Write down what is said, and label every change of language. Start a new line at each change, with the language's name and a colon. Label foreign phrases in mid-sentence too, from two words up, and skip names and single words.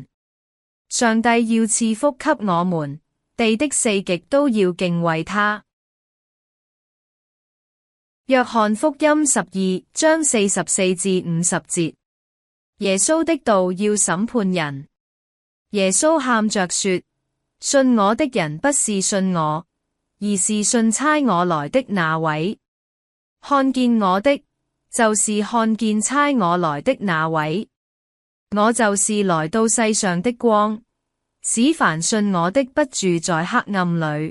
Chinese: 上帝要賜福給我們，地的四極都要敬畏他。約翰福音12章44至50節，耶穌的道要審判人。耶穌喊着說：信我的人不是信我，而是信差我來的那位。看見我的，就是看見差我來的那位。我就是來到世上的光，使凡信我的不住在黑暗裏。